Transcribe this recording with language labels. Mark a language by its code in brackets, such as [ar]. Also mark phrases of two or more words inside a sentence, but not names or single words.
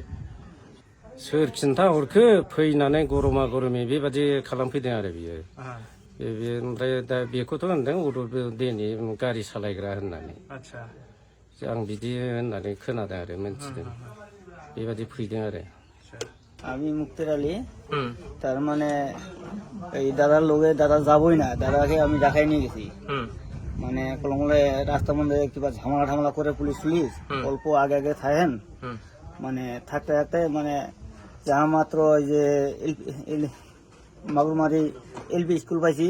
[brx] सोर खिन्था हरखो फैनानै गरमा गरमि बेबादि खालामफैदों आरो बियो। ओमफ्राय दा बेखौथ' होनदों उरुदेनि गारि सालायग्रा होननानै। आं बिदि होननानै खोनादों आरो, मोनथिदों। बेबादि फैदों आरो। [bn] আমি মুক্তার আলী। হুম তার মানে এই দাদার লোকে দাদা যাবই না, দাদাকে আমি দেখাই নিয়ে গেছি। হুম মানে কলমলে রাস্তার মধ্যে কিবা ঝামেলা করে পুলিশ অল্প আগে থাকেন। হুম মানে থাকতে থাকতে মানে যাহা মাত্র ওই যে মাগুরমারি এলপি স্কুল পাইছি,